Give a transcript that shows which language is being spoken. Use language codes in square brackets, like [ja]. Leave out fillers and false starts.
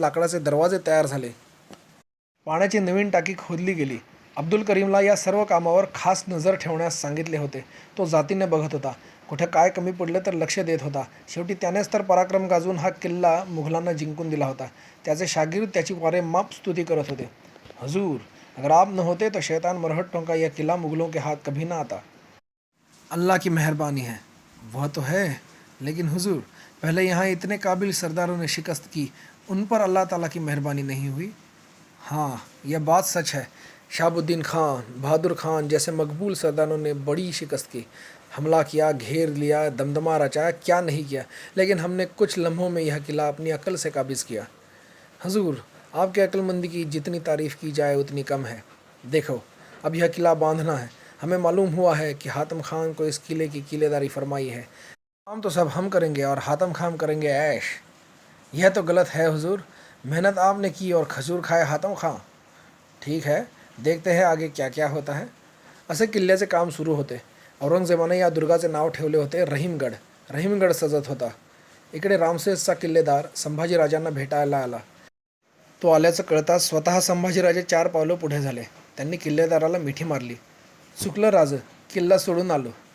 [mr] लाकडाचे दरवाजे तयार झाले. पाण्याची नवीन टाकी खोदली गेली. अब्दुल करीमला या सर्व कामावर खास नजर ठेवण्यास सांगितले होते. तो जातीने बघत होता. कुठे काय कमी पडले तर लक्ष देत होता. शेवटी त्यानेच तर पराक्रम गाजवून हा किल्ला मुघलांना जिंकून दिला होता. त्याचे शागिर्द त्याची वारेमाप स्तुती करत होते. [hi] हजूर, अगर आप न होते तो शैतान मरहट्टों का यह किला मुगलों के हाथ कभी ना आता. अल्लाह की मेहरबानी है. वह तो है, लेकिन हुजूर, पहले यहाँ इतने काबिल सरदारों ने शिकस्त की, उन पर अल्लाह ताला की मेहरबानी नहीं हुई. हाँ, यह बात सच है. शहाबुद्दीन खान, बहादुर खान जैसे मकबूल सरदारों ने बड़ी शिकस्त की. हमला किया, घेर लिया, दमदमा रचाया, क्या नहीं किया, लेकिन हमने कुछ लम्हों में यह किला अपनी अकल से काबिज़ किया. हजूर, आपके अक्लमंदी की जितनी तारीफ़ की जाए उतनी कम है. देखो, अब यह किला बांधना है. हमें मालूम हुआ है कि हातम खान को इस किले की किलेदारी फरमाई है. काम तो सब हम करेंगे और हातम खान करेंगे ऐश. यह तो गलत है हुजूर. मेहनत आपने की और खजूर खाए हातम खां. ठीक है, देखते हैं आगे क्या क्या होता है. [mr] असे किल्ल्याचे काम सुरू होते. औरंगजेबाने या दुर्गाचे नाव ठेवले होते रहीमगड. रहीमगड सजत होता. इकडे रामसेसचा किल्लेदार संभाजीराजांना भेटायला आला. तो आल्याचं कळताच स्वतः संभाजीराजे 4 पावलं पुढे झाले. त्यांनी किल्लेदाराला मिठी मारली. चुकलं राज, किल्ला सोडून आलो.